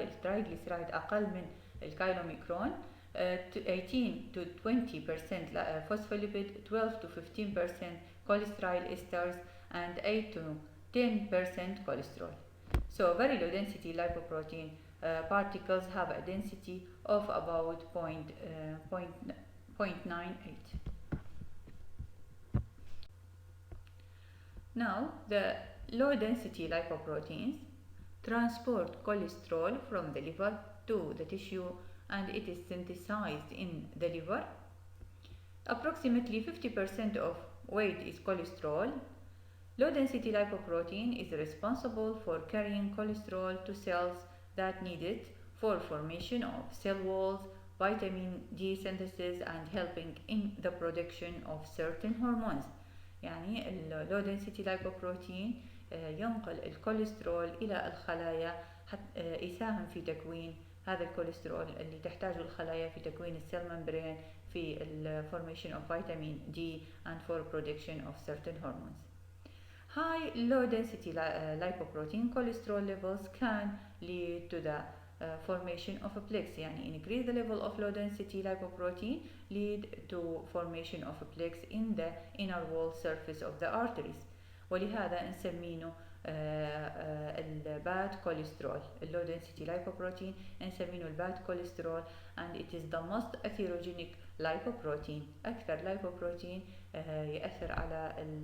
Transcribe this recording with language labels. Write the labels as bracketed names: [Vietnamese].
[Arabic] الترايجليسيرايد أقل من الكايلوميكرون. [English] 18 to 20% phospholipid, 12 to 15% cholesterol esters, and 8 to 10% cholesterol. So very low density lipoprotein particles have a density of about 0.98. Now the low density lipoproteins transport cholesterol from the liver to the tissue and it is synthesized in the liver. Approximately 50% of weight is cholesterol. Low density lipoprotein is responsible for carrying cholesterol to cells that need it for formation of cell walls, vitamin D synthesis, and helping in the production of certain hormones. [Arabic] يعني low density lipoprotein ينقل الكوليسترول إلى الخلايا حتى يساهم في تكوين هذا الكوليسترول اللي تحتاجه الخلايا في تكوين السيل ممبرين في [English] formation of vitamin D and for production of certain hormones. High low density lipoprotein cholesterol levels can lead to the formation of a plaques. يعني increase the level of low density lipoprotein lead to formation of a plaques in the inner wall surface of the arteries. [Arabic] ولهذا نسمينه الباد كوليسترول. [English] low density lipoprotein [Arabic] نسمينه الباد كوليسترول [English] and it is the most atherogenic lipoprotein. [Arabic] أكثر lipoprotein يأثر على